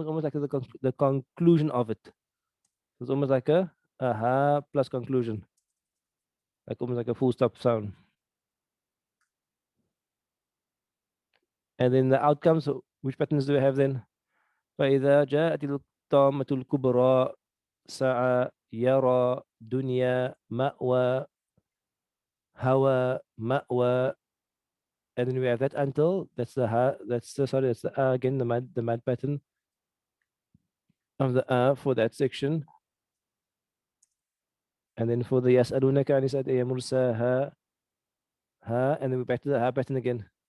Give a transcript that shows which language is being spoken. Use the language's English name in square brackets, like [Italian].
[English] It's almost like the conclusion of it. It's almost like a aha plus conclusion, like almost like a full stop sound. And then the outcomes, which patterns do we have then? [Arabic] فإذا جاءت الطامة الكبرى سعى يرى دنيا مأوى هوى مأوى. [English] And then we have that until that's the again the mad pattern of the for that section. And then for the [Arabic] يسألونك عن الساعة أيان مرساها [English] and then we're back to the ha pattern again.